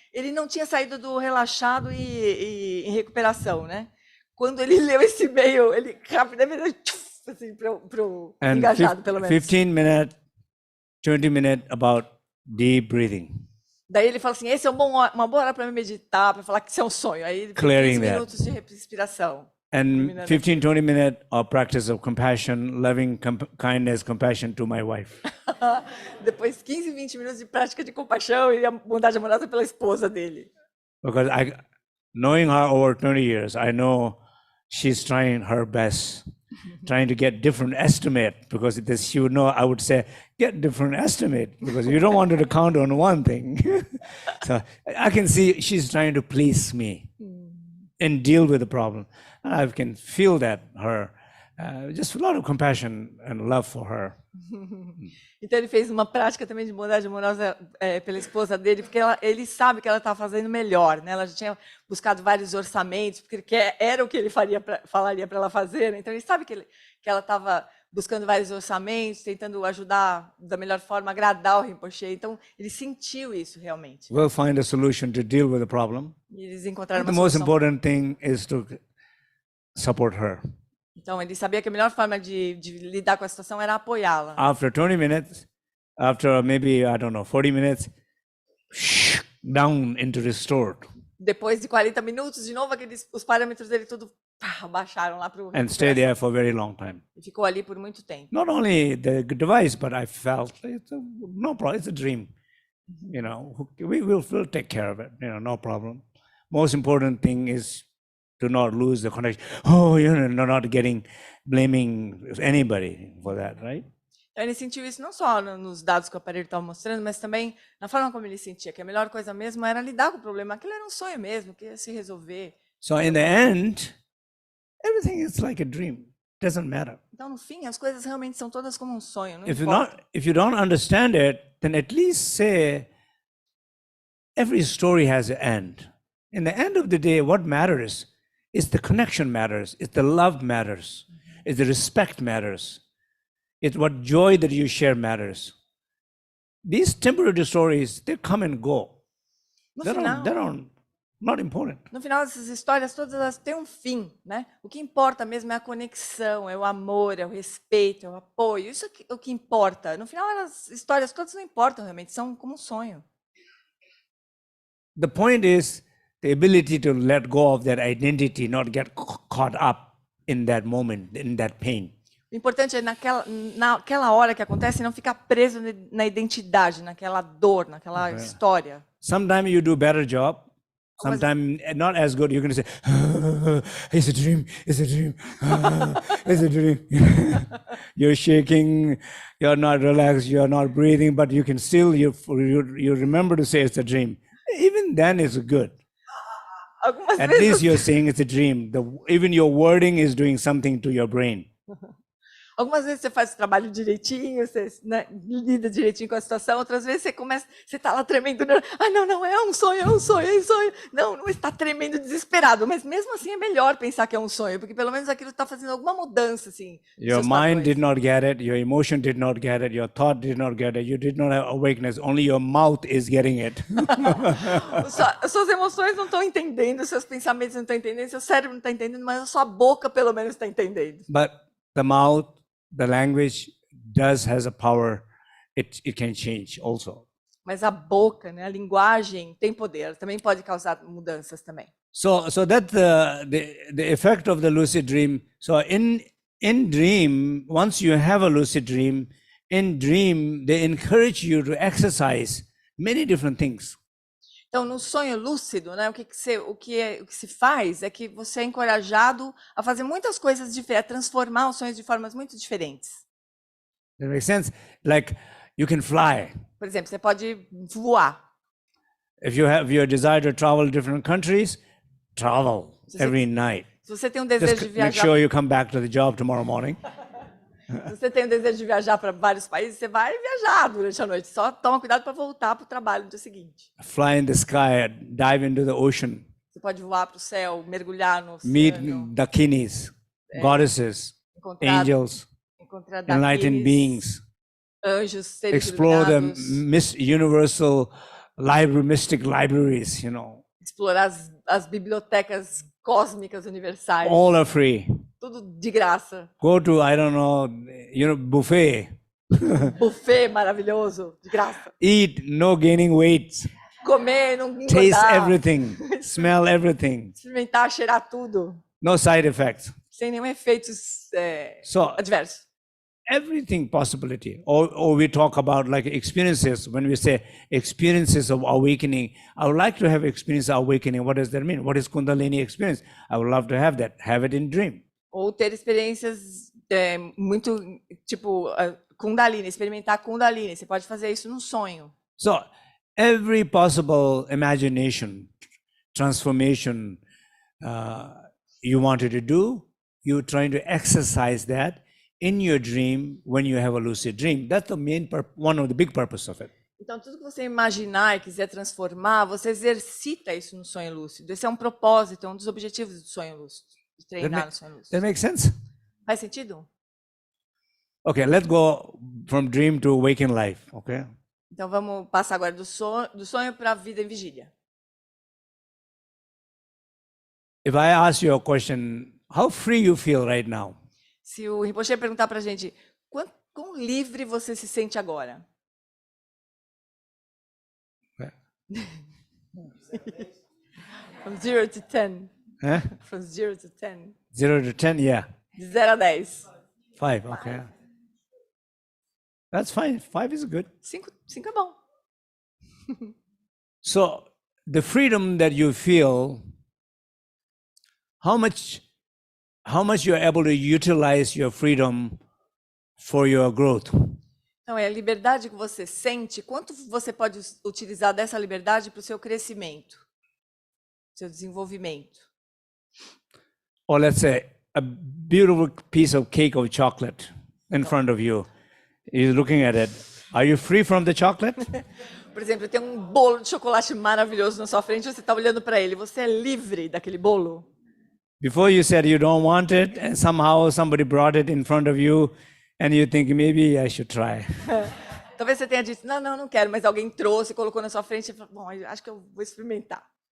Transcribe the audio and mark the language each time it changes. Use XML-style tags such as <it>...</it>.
<pt>Ele não tinha saído do relaxado e em recuperação, né? Quando ele leu esse e-mail, ele rapidamente, assim, pro engajado, pelo menos.</pt> <en>15 minutes, 20 minutes about deep breathing.</en> <pt>Daí ele falou assim: esse é uma boa hora para me meditar, para falar que isso é um sonho. Aí ele fez 15 minutos de respiração.</pt> <en>And 15, 20 minutes of practice of compassion, loving kindness, compassion to my wife.</en> <pt>Depois 15, 20 minutos de prática de compaixão e a bondade amorosa pela esposa dele.</pt> <en>Because knowing her over 20 years, I know she's trying her best, trying to get different estimate, because she would know, I would say, get different estimate, because you don't want her to count on one thing. So I can see she's trying to please me and deal with the problem. And I can feel that just a lot of compassion and love for her.</en> <pt>Então ele fez uma prática também de bondade amorosa pela esposa dele, porque ele sabe que ela está fazendo melhor, né? Ela já tinha buscado vários orçamentos, porque era o que ele falaria para ela fazer, né? Então ele sabe que ela estava buscando vários orçamentos, tentando ajudar da melhor forma, agradar o Rinpoche. Então ele sentiu isso realmente.</pt> <en>We'll find a solution to deal with the problem.</en> <pt>E eles encontraram uma</pt> <en>The most</en> <pt>solução.</pt> <en>important thing is to support her.</en> <pt>Então ele sabia que a melhor forma de lidar com a situação era apoiá-la.</pt> <en>After 20 minutes, after maybe, I don't know, 40 minutes, down into restored.</en> <pt>Depois de 40 minutos, de novo, os parâmetros dele tudo baixaram lá para o...</pt> <en>And stay there for a very long time.</en> <pt>E ficou ali por muito tempo.</pt> <en>Not only the device, but I felt no problem. It's a dream. You know, we'll take care of it. You know, no problem. Most important thing is to not lose the connection. Oh, you know, not blaming anybody for that, right?</en> <pt>Então ele sentiu isso não só nos dados que o aparelho estava mostrando, mas também na forma como ele sentia, que a melhor coisa mesmo era lidar com o problema. Aquilo era um sonho mesmo, que ia se resolver.</pt> <en>So in the end, everything is like a dream. Doesn't matter.</en> <pt>Então no fim, as coisas realmente são todas como um sonho. Não importa.</pt> <en>If you don't understand it, then at least say every story has an end. In the end of the day, what matters is the connection matters. It's the love matters. It's the respect matters. It's what joy that you share matters. These temporary stories, they come and go. They're not important.</en> <pt>No final, essas histórias todas elas têm um fim, né? O que importa mesmo é a conexão, é o amor, é o respeito, é o apoio. Isso é o que importa. No final, as histórias todas não importam realmente, são como um sonho.</pt> <en>The point is the ability to let go of that identity, not get caught up in that moment, in that pain.</en> <pt>O importante é naquela hora que acontece não ficar preso na identidade, naquela dor, naquela história.</pt> <en>Sometimes you do better job. Sometimes not as good. You're going to say, it's a dream, it's a dream, it's a dream. You're shaking, you're not relaxed, you're not breathing, but you can still, you remember to say it's a dream. Even then it's good. At least you're saying it's a dream. Even your wording is doing something to your brain.</en> <pt>Algumas vezes você faz o trabalho direitinho, você lida direitinho com a situação, outras vezes você está lá tremendo, não, é um sonho, é um sonho, é um sonho. Não está tremendo, desesperado, mas mesmo assim é melhor pensar que é um sonho, porque pelo menos aquilo está fazendo alguma mudança, assim.</pt> <en>Your mind did not get it, your emotion did not get it, your thought did not get it, you did not have awakeness, only your mouth is getting it.</en> <pt>Suas emoções não estão entendendo, seus pensamentos não estão entendendo, seu cérebro não está entendendo, mas a sua boca pelo menos está entendendo.</pt> <en>But the mouth, the language has a power. It can change also.</en> <pt>Mas a boca, né, a linguagem tem poder, também pode causar mudanças também.</pt> <en>So that's the effect of the lucid dream. So in dream, once you have a lucid dream, in dream they encourage you to exercise many different things.</en> <pt>Então, no sonho lúcido, né, o que se faz é que você é encorajado a fazer muitas coisas diferentes, a transformar os sonhos de formas muito diferentes.</pt> <en>That makes sense? Like you can fly.</en> <pt>Por exemplo, você pode voar.</pt> <en>If you have your desire to travel to different countries, travel every night.</en> <pt>Se você tem um desejo de viajar,</pt> <en>make sure you come back to the job tomorrow morning.</en> <pt>Se você tem o desejo de viajar para vários países, você vai viajar durante a noite. Só toma cuidado para voltar para o trabalho no dia seguinte.</pt> <en>Fly in the sky, dive into the ocean.</en> <pt>Você pode voar para o céu, mergulhar no oceano.</pt> <en>Meet dakinis, goddesses, angels, enlightened beings.</en> <pt>Anjos, seres</pt> <en>explore the</en> <pt>iluminados.</pt> <en>universal mystic libraries, you know.</en> <pt>Explorar as bibliotecas cósmicas universais.</pt> <en>All are free.</en> <pt>Tudo de graça.</pt> <en>Go to, I don't know, buffet.</en> <pt>Buffet maravilhoso, de graça.</pt> <en>Eat, no gaining weight.</en> <pt>Comer, não engordar.</pt> <en>Taste everything. Smell everything.</en> <pt>Experimentar, cheirar tudo.</pt> <en>No side effects.</en> <pt>Sem nenhum efeito adverso.</pt> <en>Everything possibility. Or we talk about like experiences. When we say experiences of awakening, I would like to have experience of awakening. What does that mean? What is Kundalini experience? I would love to have that. Have it in dream.</en> <pt>Ou ter experiências muito, tipo, Kundalini, experimentar Kundalini. Você pode fazer isso num sonho.</pt> <en>So, every possible imagination, transformation you wanted to do, you're trying to exercise that in your dream when you have a lucid dream. That's the main one of the big purpose of it.</en> <pt>Então, tudo que você imaginar e quiser transformar, você exercita isso no sonho lúcido. Esse é um propósito, é um dos objetivos do sonho lúcido. Treinar no sonho lúcido.</pt> <en>That makes sense?</en> <pt>Faz sentido?</pt> <en>Okay, let's go from dream to waking life, okay?</en> <pt>Então vamos passar agora do sonho para a vida em vigília.</pt> <en>If I ask you a question, how free you feel right now?</en> <pt>Se o Rinpoche perguntar para a gente, quão livre você se sente agora?</pt> <en>From 0 to 10. Huh? From 0 to 10. 0 to 10, yeah.</en> <pt>De 0 a 10.</pt> <en>5, okay. That's fine. 5 is good.</en> <pt>5 é bom.</pt> <en>So, the freedom that you feel, how much you are able to utilize your freedom for your growth?</en> <pt>Então, é a liberdade que você sente, quanto você pode utilizar dessa liberdade para o seu crescimento, seu desenvolvimento.</pt> <en>Or let's say, a beautiful piece of cake of chocolate in front of you. You're looking at it. Are you free from the chocolate?</en> <pt>Por exemplo, tem um bolo de chocolate maravilhoso na sua frente, você está olhando para ele. Você é livre daquele bolo?</pt> <en>Before you said you don't want it, and somehow somebody brought it in front of you, and you think maybe I should try.</en> <pt>Talvez você tenha dito, não quero, mas alguém trouxe, colocou na sua frente e falou, bom, acho que eu vou experimentar.</pt>